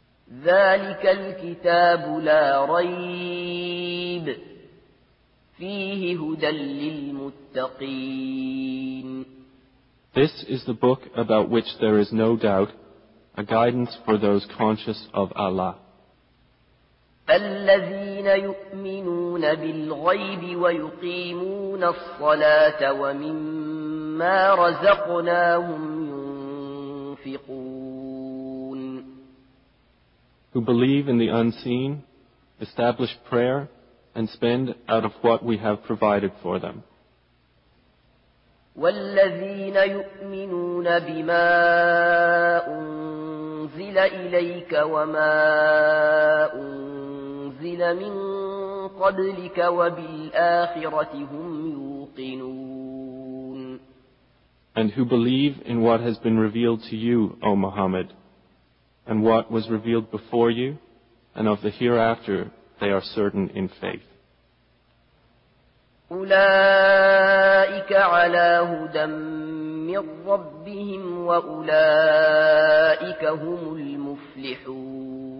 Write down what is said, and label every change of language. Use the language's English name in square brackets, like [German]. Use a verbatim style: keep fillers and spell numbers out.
[Arabic] ذلك الكتاب لا ريب فيه هدى للمتقين [English] This is the book about which there is no doubt, a guidance for those conscious of Allah, [Arabic] الذين يؤمنون بالغيب ويقيمون الصلاة ومما رزقناهم ينفقون [English] who believe in the unseen, establish prayer, and spend out of what we have provided for them. [Arabic] والذين يؤمنون بما أنزل إليك وما أنزل من قبلك وبالآخرة هم يوقنون [English] And who believe in what has been revealed to you, O Muhammad, and what was revealed before you, and of the hereafter they are certain in faith. [Arabic] أولئك على هدى من ربهم وأولئك هم المفلحون